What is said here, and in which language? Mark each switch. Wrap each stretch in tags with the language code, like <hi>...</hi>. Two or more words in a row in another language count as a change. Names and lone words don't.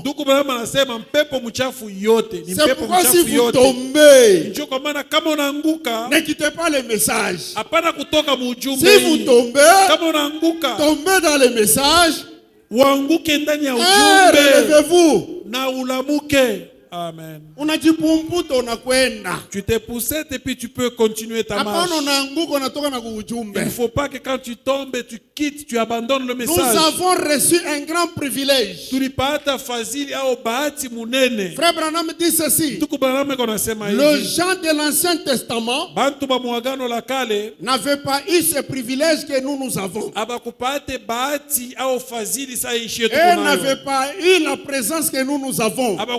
<fr>C'est pourquoi si vous tombez, ne quittez pas le message. Si vous tombez dans le message, relevez-vous. Amen.</fr> <sw>Unajipumputa unakwenda.</sw> <fr>Tu te poussettes et puis tu peux continuer ta marche.</fr> <sw>Hapana unaanguka unatoka na kuujumbe.</sw> <fr>Il ne faut pas que quand tu tombes, tu quittes, tu abandonnes le message. Nous avons reçu un grand privilège.</fr> <sw>Tulipata fazili au bahati munene.</sw> <fr>Frère Branham dit ceci. Le gens de l'Ancien Testament n'avaient pas eu ce privilège que nous avons. Et n'avaient pas eu la présence que nous avons.</fr>